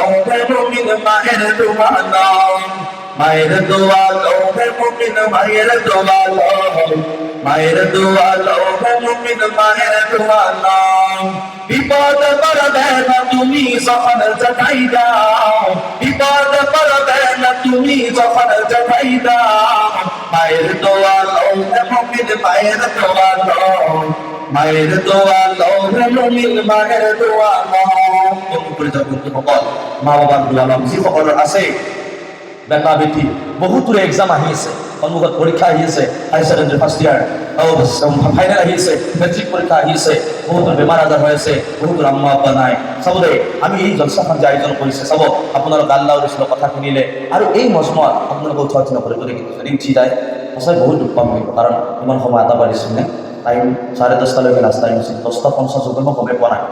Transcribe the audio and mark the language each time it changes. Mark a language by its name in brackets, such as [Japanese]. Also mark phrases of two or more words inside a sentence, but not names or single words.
[Bangla] হে মুমিন মায়ের দোয়া লো মায়ের দোয়া লো হে মুমিন মায়ের দোয়া লো মায়ের দোয়া লো হে মুমিন মায়ের দোয়া লো বিপদ পড়বে না তুমি যখন যেতাই যাও বিপদ পড়বে না তুমি যখন যেতাই যাও মায়ের দোয়া লো হে মুমিন মায়ের দোয়া লো মায়ের দোয়া লো হে মুমিন মায়ের দোয়া লো [Assamese] মা বাবার দোয়া লো যিসকলৰ আছে বেটা বেটি বহুতৰে এক্সাম আহি আছে সন্মুখত পৰীক্ষা আহি আছে, [English] higher secondary first year final [Assamese] আহি আছে, মেট্ৰিক পৰীক্ষা আহি আছে, বহুতৰ বেমাৰ আজাৰ হৈ আছে, বহুতৰ আম্মা আব্বা নাই। চাব দে আমি এই জলসাখন যে আয়োজন কৰিছে, চাব আপোনালোক আল্লাহ ৰসুলৰ কথা শুনিলে আৰু এই মজমুৱাত আপোনালোকে উৎসাহ নকৰে, গতিকে যদি উঠি যায় সঁচাই বহুত দুখ পাম কিন্তু, কাৰণ ইমান সময় আটা বাঢ়িছোঁ নে টাইম 10:30লৈকে লাষ্ট টাইম আছিল, 10:50 মই গমেই পোৱা নাই।